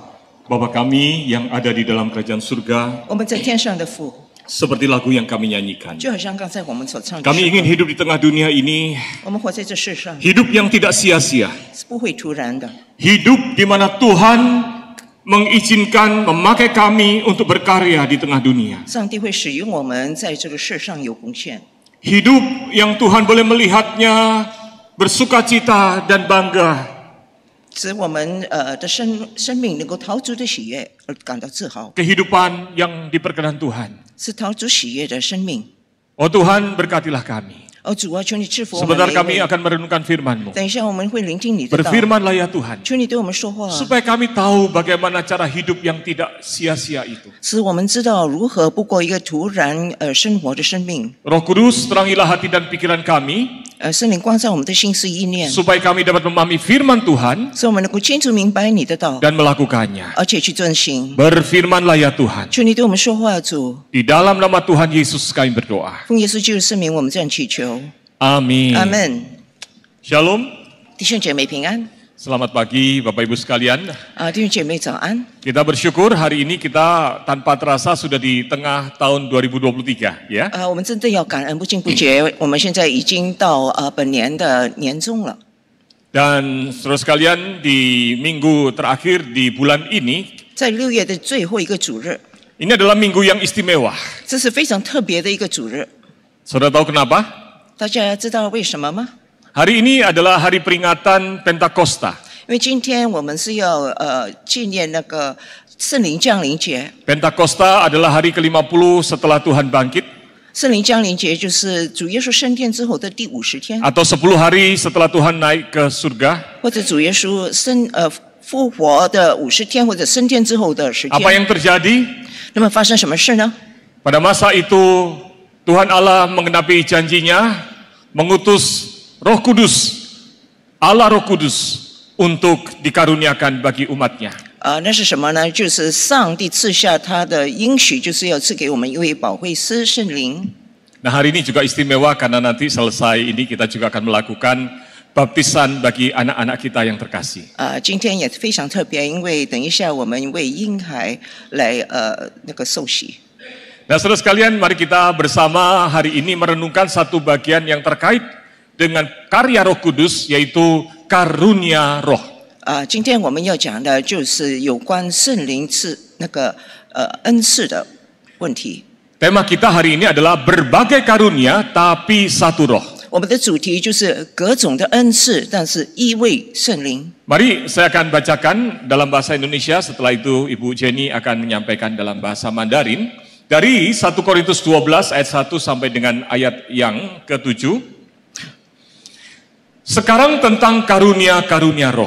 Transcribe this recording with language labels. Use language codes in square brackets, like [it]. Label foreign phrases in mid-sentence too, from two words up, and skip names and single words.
[id] Bapa kami yang ada di dalam kerajaan surga, [zh] 我们在天上的父， [id] seperti lagu yang kami nyanyikan. [zh] 就好像刚才我们所唱的， [id] Kami ingin hidup di tengah dunia ini, [zh] 我们活在这世上 [id] hidup yang tidak sia-sia. [zh] 是不会突然的， [id] Hidup di mana Tuhan mengizinkan memakai kami untuk berkarya di tengah dunia. [zh] 上帝会使用我们在这个世上有贡献。 [id] Hidup yang Tuhan boleh melihatnya bersukacita dan bangga. [zh] 使我们的生命能够陶足的喜悦而感到自豪， [id] Kehidupan yang diperkenan Tuhan. [zh] 是陶足喜悦的生命。 [id] Oh Tuhan, berkatilah kami. [zh] 哦，主啊，求你赐福我们 [id] Sebentar [zh] 每一 [id] kami [zh] 位。 [id] akan merenungkan firman-Mu. [zh] 等一下我们会聆听你的道， [id] Berfirmanlah ya Tuhan, [zh] 求你对我们说话， [id] supaya kami tahu bagaimana cara hidup yang tidak sia-sia itu. [zh] 使我们知道如何不过一个突然生活的生命。 [id] Roh Kudus, terangilah hati dan pikiran kami, [zh] 圣灵光照我们的心思意念， [id] supaya kami dapat memahami firman Tuhan [zh] 使我们能够清楚明白你的道， [id] dan melakukannya. [zh] 而且去遵行。 [id] Berfirmanlah ya Tuhan. [zh] 求你对我们说话，主。 [id] Di dalam nama Tuhan Yesus kami berdoa. [zh] 奉耶稣基督圣名，我们这样祈求， [id] Amin. [zh] 阿门。 [id] Shalom. [zh] 弟兄姐妹平安 [id] Selamat pagi Bapak Ibu sekalian. [zh] 弟兄姐妹早安。 [id] Kita bersyukur hari ini kita tanpa terasa sudah di tengah tahun 2023 ya. [zh] 我们真的要感恩，不经不觉，我们现在已经到本年的年终了。 [id] Dan saudara sekalian di minggu terakhir di bulan ini, [zh] 在6月的最后一个主日， [id] ini adalah minggu yang istimewa. [zh] 这是非常特别的一个主日。 [id] Saudara tahu kenapa? [zh] 大家知道为什么吗？ [id] Hari ini adalah hari peringatan Pentakosta. [zh] 因为今天我们是要纪念那个圣灵降临节。 [id] Pentakosta adalah hari ke-50 setelah Tuhan bangkit [zh] 圣灵降临节就是主耶稣升天之后的第50天， [id] atau 10 hari setelah Tuhan naik ke surga. 或者主耶稣复活的50天，或者升天之后的10 Apa [zh] 天。 [id] yang terjadi? [zh] 那么发生什么事呢？ [id] Pada masa itu Tuhan Allah mengenapi janjinya mengutus Roh Kudus, Allah Roh Kudus untuk dikaruniakan bagi umatnya. [zh] 那是什么呢？就是上帝赐下他的应许，就是要赐给我们一位保惠师圣灵。 [id] Nah, hari ini juga istimewa karena nanti selesai ini kita juga akan melakukan baptisan bagi anak-anak kita yang terkasih. [zh] 今天也非常特别，因为等一下我们为婴孩来那个受洗。 [id] Nah, saudara sekalian, mari kita bersama hari ini merenungkan satu bagian yang terkait dengan karya Roh Kudus, yaitu karunia Roh. [zh] 今天我们要讲的就是有关圣灵赐那个恩赐的问题。 [id] Tema kita hari ini adalah berbagai karunia tapi satu roh. [zh] 我们的主题就是各种的恩赐，但是一位圣灵。 [id] Mari saya akan bacakan dalam bahasa Indonesia, setelah itu Ibu Jenny akan menyampaikan dalam bahasa Mandarin. Dari 1 Korintus 12 ayat 1 sampai dengan ayat yang ke-7. Sekarang tentang karunia-karunia roh.